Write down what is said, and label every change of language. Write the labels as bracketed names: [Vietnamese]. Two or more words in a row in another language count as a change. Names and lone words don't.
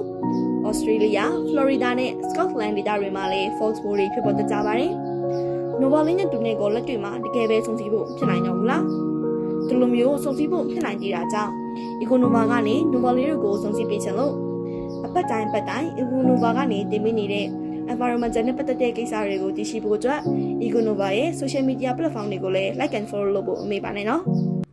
[Burmese] Australia, Florida နဲ့ Scotland ဒေသတွေမှာလည်း Foxbow တွေဖြစ်ပေါ်တတ်ကြပါတယ်။ Novalero နဲ့တူနဲ့ကိုလက်တွေ့မှာတကယ်ပဲစုံစည်းဖို့ဖြစ်နိုင်တော့ဘူးလား။ဒီလိုမျိုးစုံစည်းဖို့ဖြစ်နိုင်သေးတာကြောင့် Econova ကနေ Novalero ကိုစုံစည်းပေးချင်လို့အပတ်တိုင်းEconova ကနေတင်ပေးနေတဲ့ environment နဲ့ပတ်သက်တဲ့ကိစ္စတွေကိုသိရှိဖို့အတွက် Econova ရဲ့ [English] social media platform [Burmese] တွေကိုလည်း [English] like and follow [Burmese] လုပ်ဖို့အမေပါနဲ့နော်။